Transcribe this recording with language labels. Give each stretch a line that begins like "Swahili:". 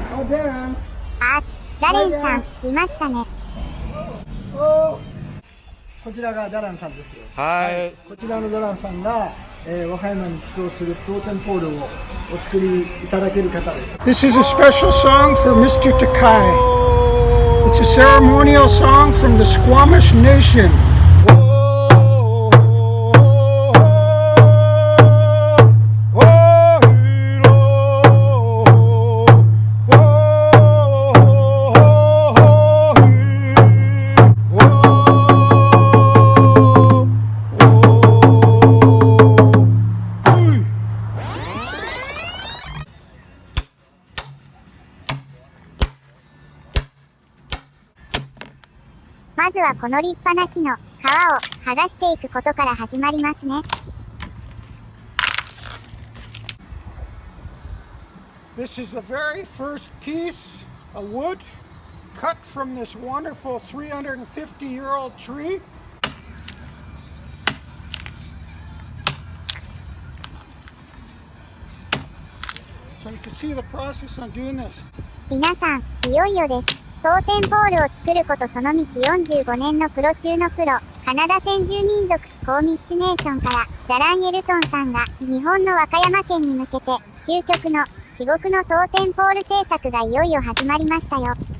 Japanese: ダラン。あ、ダレンさん、いましたね。こちらがダランさんですよ。はい。こちらのダランさんが、和歌山に寄贈するトーテムポールをお作りいただける方です。
English: This is a special song for Mr. Takai. It's a ceremonial song from the Squamish Nation.
Japanese: まずはこの立派な木の皮を剥がしていくことから始まりますね。
English: This is the very first piece of wood cut from this wonderful 350-year-old tree. So you can see the process on doing this.
Japanese: 皆さん、いよいよです。トーテンポールを作ることその道45年のプロ中のプロ、カナダ先住民族スコーミッシュネーションからダラン・エルトンさんが日本の和歌山県に向けて究極の至極のトーテンポール制作がいよいよ始まりましたよ。